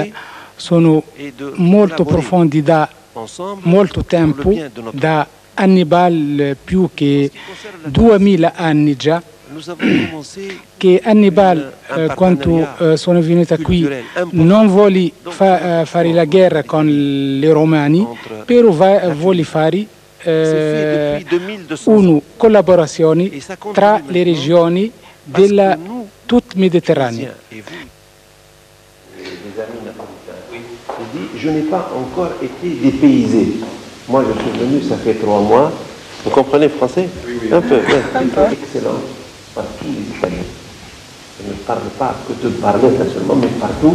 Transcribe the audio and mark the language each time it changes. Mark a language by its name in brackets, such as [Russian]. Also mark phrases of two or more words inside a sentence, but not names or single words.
[Italian] sono molto profondi da molto tempo, da Hannibal più che 2000 anni già, che Hannibal quando sono venuta qui non vuole fare la guerra con i romani, però vuole fare una collaborazione tra le regioni della tutta Mediterranea. [French] Je n'ai pas encore été dépaysé. Moi, je suis venu, ça fait 3 mois. Vous comprenez français? Oui. Un peu, ouais. Excellent. Par tous les Italiens. Je ne parle pas que de Barletta seulement, mais partout.